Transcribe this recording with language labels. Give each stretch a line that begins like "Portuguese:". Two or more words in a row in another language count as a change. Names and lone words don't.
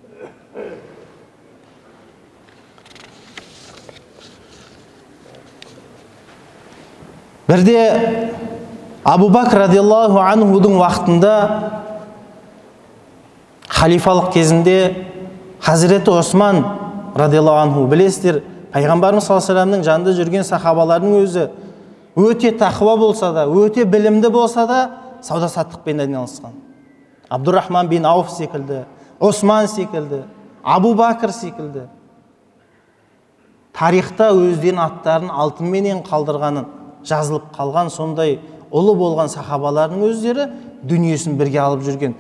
Kazakh: Бірде Абу Бакр радиаллаху анхудың уақытында халифалық кезінде Хазіреті Осман
Arabic: رضي الله عنه,
Kazakh: білесіздер, Пайғамбарымыз
Arabic: صلى الله عليه وسلم
Kazakh: жанында жүрген сахабалардың өзі өте тақуа болса да, өте білімді болса да, сауда саттықпен айналысқан. Абдурахман бин Ауф секілді, Осман секілді, Абу Бакр секілді тарихта өздерінің аттарын алтынменен қалдырғанын жазылып қалған сондай ұлы болған сахабалардың өздері дүниесін бірге алып жүрген.